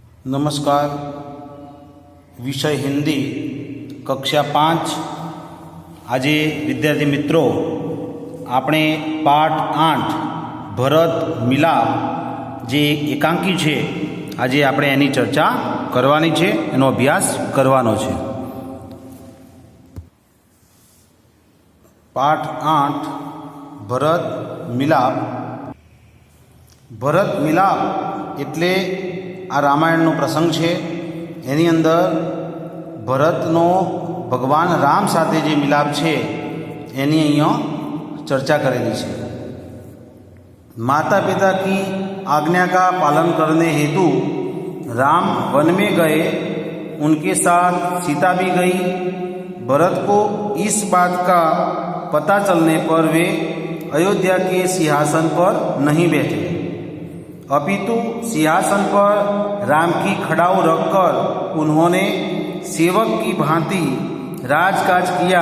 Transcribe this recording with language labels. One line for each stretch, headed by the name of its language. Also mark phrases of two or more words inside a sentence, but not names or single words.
Hindi: नमस्कार। विषय हिंदी कक्षा 5। आज विद्यार्थी मित्रों
Gujarati: આપણે પાઠ 8 ભરત મિલાપ જે એકાંકી છે આજે આપણે એની ચર્ચા કરવાની છે, એનો અભ્યાસ કરવાનો છે। પાઠ 8 ભરત મિલાપ। ભરત મિલાપ એટલે આ રામાયણનો પ્રસંગ છે। એની અંદર ભરતનો ભગવાન રામ સાથે જે મિલાપ છે એની અહીંયા
Hindi: चर्चा करेली है। माता पिता की आज्ञा का पालन करने हेतु राम वन में गए, उनके साथ सीता भी गई। भरत को इस बात का पता चलने पर वे अयोध्या के सिंहासन पर नहीं बैठे, अपितु सिंहासन पर राम की खड़ाऊ रखकर उन्होंने सेवक की भांति राजकाज किया।